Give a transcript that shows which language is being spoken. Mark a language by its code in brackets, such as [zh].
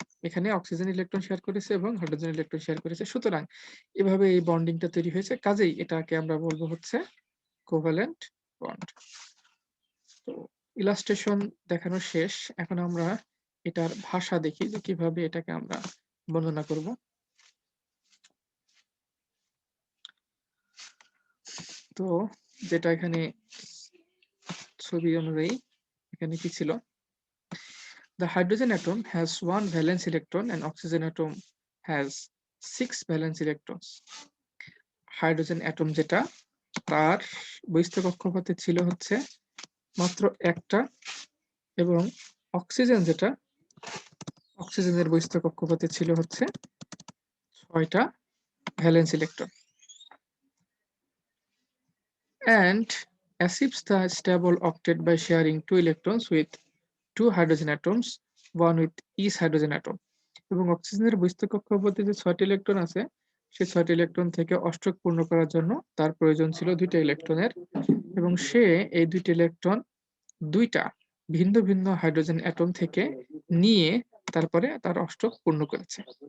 [bn] এখানে oxygen electron share করেছে এবং হাইড্রোজেন ইলেকট্রন শেয়ার করেছে। সুতরাং এভাবে এই বন্ডিংটা তৈরি হয়েছে। কাজেই এটাকে আমরা বলবো হচ্ছে কোভ্যালেন্ট বন্ড। তো ইলাস্ট্রেশন দেখানো শেষ। এখন আমরা এটার ভাষা দেখি যে কিভাবে এটাকে আমরা বর্ণনা করব। তো যেটা এখানে ছবি অনুযায়ী এখানে কি ছিল, [en] the hydrogen atom has 1 valence electron and oxygen atom has 6 valence electrons. [bn] Hydrogen atom যেটা, তার বহিস্থ কক্ষপথে ছিল হচ্ছে মাত্র একটা এবং অক্সিজেন যেটা, অক্সিজেনের বহিস্থ কক্ষপথে ছিল হচ্ছে 6টা valence electron. [en] And achieves the stable octet by sharing 2 electrons with 2 hydrogen atoms, one with each hydrogen atom. [bn] এবং অক্সিজেনের বহিস্থ কক্ষপথে যে 6টি ইলেকট্রন আছে, সেই 6টি ইলেকট্রন থেকে অষ্টক পূর্ণ করার জন্য তার প্রয়োজন ছিল 2টা ইলেকট্রনের এবং সে এই 2টি ইলেকট্রন 2টা ভিন্ন ভিন্ন হাইড্রোজেন অ্যাটম থেকে নিয়ে তারপরে তার অষ্টক পূর্ণ করেছে।